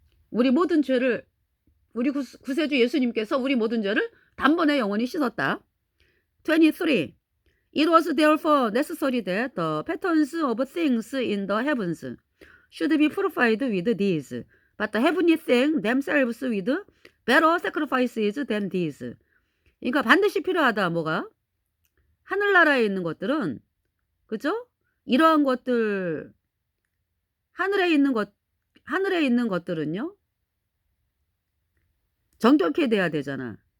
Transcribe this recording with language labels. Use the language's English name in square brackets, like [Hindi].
[Korean] 우리 모든 죄를 우리 구세주 예수님께서 우리 모든 죄를 단번에 영원히 씻었다. 23. [English] It was therefore necessary that the patterns of things in the heavens should be purified with these, but the heavenly things themselves with better sacrifices than these. [Korean] 그러니까 반드시 필요하다. 뭐가? 하늘나라에 있는 것들은 그죠? 이러한 것들 하늘에 있는 것들은요. 정결케 돼야 되잖아.